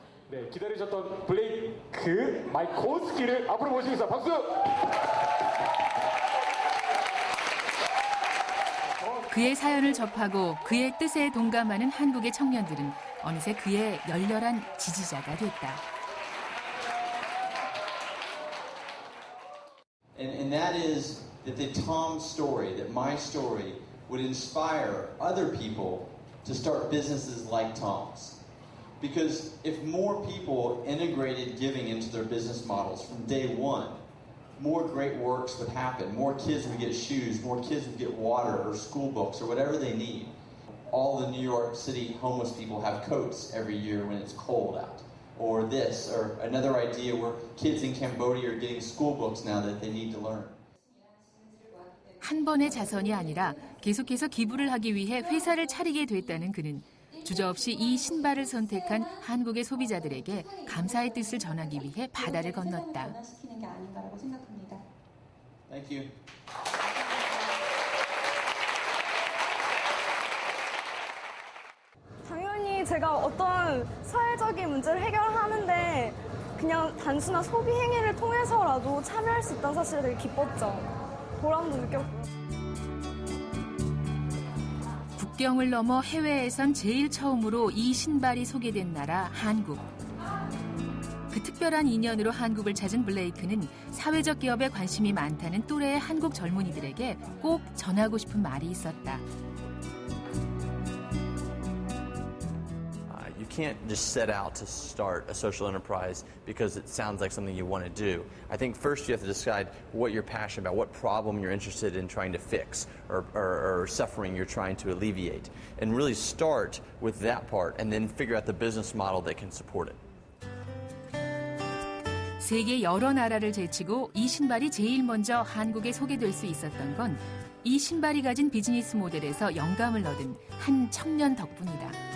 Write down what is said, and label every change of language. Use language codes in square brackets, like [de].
[ko] 네, 기다리셨던 블레이크 마이코스키를 앞으로 모시겠습니다. 박수! 그의 사연을 접하고 그의 뜻에 동감하는 한국의 청년들은 어느새 그의 열렬한 지지자가 됐다. [en] And that is that the Tom story, that my story, would inspire other people to start businesses like Tom's. Because if more people integrated giving into their business models from day one, more great works would happen. More kids would get shoes, more kids would get water or school books or whatever they need. All the New York City homeless people have coats every year when it's cold out. Or this, or another idea where kids in Cambodia are getting school books now that they need to learn. [ko] 한 번의 자선이 아니라 계속해서 기부를 하기 위해 회사를 차리게 됐다는 그는 주저없이 이 신발을 선택한 한국의 소비자들에게 감사의 뜻을 전하기 위해 바다를 건넜다. [en] Thank you. [ko] 당연히 제가 어떤 사회적인 문제를 해결하는데 그냥 단순한 소비 행위를 통해서라도 참여할 수 있다는 사실에 되게 기뻤죠. 보람도 느꼈고요. 국경을 넘어 해외에선 제일 처음으로 이 신발이 소개된 나라 한국. 그 특별한 인연으로 한국을 찾은 블레이크는 사회적 기업에 관심이 많다는 또래의 한국 젊은이들에게 꼭 전하고 싶은 말이 있었다. [en] You can't just set out to start a social enterprise because it sounds like something you want to do. I think first you have to decide what you're passionate about, what problem you're interested in trying to fix or suffering you're trying to alleviate. And really start with that part and then figure out the business model that can support it. [ko] 세계 여러 나라를 제치고 이 신발이 제일 먼저 한국에 소개될 수 있었던 건 이 신발이 가진 비즈니스 모델에서 영감을 얻은 한 청년 덕분이다.